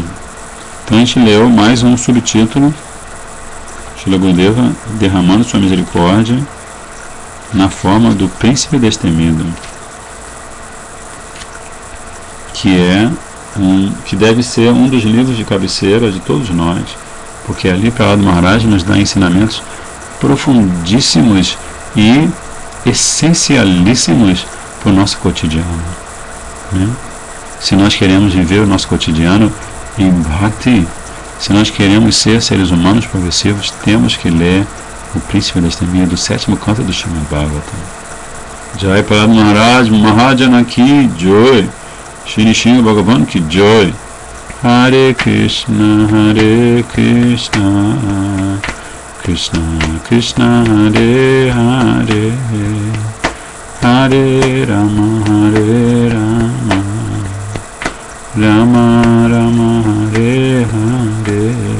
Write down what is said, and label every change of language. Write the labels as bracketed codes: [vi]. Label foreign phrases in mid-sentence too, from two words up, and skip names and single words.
[pt] Então a gente leu mais um subtítulo, Srila Gurudeva derramando sua misericórdia na forma do Príncipe Destemido, que deve ser um dos livros de cabeceira de todos nós, porque ali Prahlada Maharaj nos dá ensinamentos profundíssimos e essencialíssimos para o nosso cotidiano, né? Se nós queremos viver o nosso cotidiano em Bhakti, se nós queremos ser seres humanos progressivos, temos que ler o Príncipe Destemido, do 7º canto do Srimad Bhagavatam. [hi] जय प्रह्लाद महाराज महाजन की जय, श्री श्रीमद् भगवान् की जय. [sa] हरे कृष्ण कृष्ण कृष्ण हरे हरे, हरे राम राम राम हरे हरे,